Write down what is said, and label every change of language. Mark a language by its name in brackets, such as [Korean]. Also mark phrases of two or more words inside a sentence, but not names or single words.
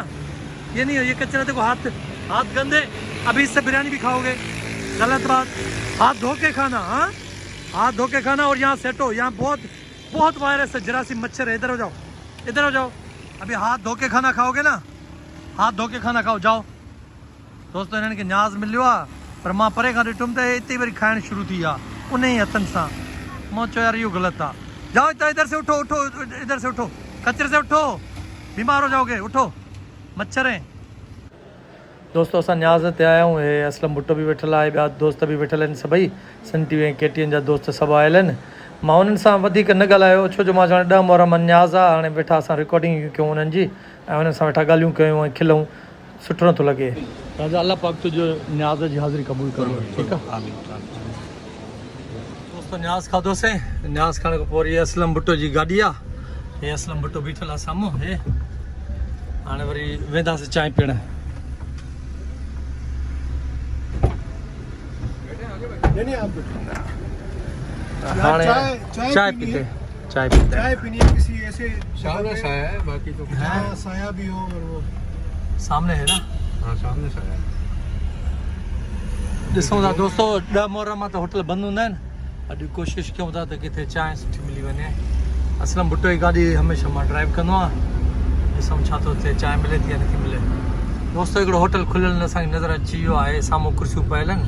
[Urdu] یہ نہیں ہو، یہ کچرا دیکھو، ہاتھ گندے، ابھی اس سے بریانی بھی کھاؤ گے، غلط بات. ہاتھ دھو کے کھانا، ہاں ہاتھ دھو کے کھانا. اور یہاں سیٹو، یہاں بہت وائرس ہے، جراثیم مچھر ہے. ادھر ہو جاؤ، ادھر ہو جاؤ. ابھی ہاتھ دھو کے کھانا کھاؤ گے نا، ہاتھ دھو کے کھانا کھاؤ، جاؤ. [Sindhi] दोस्तों इन्हनि खे न्याज़ मिलियो आहे, पर मां परे खां ॾिठुमि त हिते वरी खाइणु शुरू थी आहे उन ई हथनि सां। मां चयो यार इहो ग़लति आहे। [Urdu] جاؤ ادھر سے اٹھو، اٹھو ادھر سے اٹھو، کچرے سے اٹھو، بیمار ہو جاؤ گے، اٹھو، مچھر ہیں. [Sindhi] दोस्तों असां न्याज़ ते आया आहियूं। हे असलम भुट्टो बि वेठल आहे, ॿिया दोस्त बि वेठल आहिनि, सभई सन टी वी ऐं KTN जा दोस्त सभु आयल आहिनि। मां उन्हनि सां वधीक न ॻाल्हायो, छो जो मां चवां 10 मुहर्रम न्याज़ आहे, हाणे वेठा असां रिकॉर्डिंग कयूं उन्हनि जी, ऐं उन्हनि सां वेठा ॻाल्हियूं कयूं ऐं खिलूं, सुठो नथो लॻे। राजा अल्लाह पाक तुंहिंजो न्याज़ जी हाज़िरी क़बूल करो, ठीकु आहे। दोस्तों न्याज़ खाधोसीं, न्याज़ खाइण खां पोइ वरी असलम भुट्टो जी गाॾी आहे, हे असलम भुट्टो बीठल आहे साम्हूं। हे हाणे वरी वेंदासीं चांहि पीअण। हाणे [Urdu] چائے پیتے چائے پینی ہے کسی ایسے سامنے سایہ ہے، باقی تو ہاں سایہ بھی ہو، اور وہ سامنے ہے نا. ہاں سامنے سایہ ہے. [Sindhi] ॾिसूं था दोस्तों 10 मुहर्रम त होटल बंदि हूंदा आहिनि। अॼु कोशिशि कयूं था त किथे चांहि सुठी मिली वञे। असलम भुट्टो जी गाॾी हमेशह मां ड्राइव कंदो आहियां, ॾिसूं छा थो थिए, चांहि मिले थी या नथी मिले। दोस्तों हिकिड़ो होटल खुलियल असांखे नज़र अची वियो आहे, साम्हूं कुर्सियूं पयल आहिनि।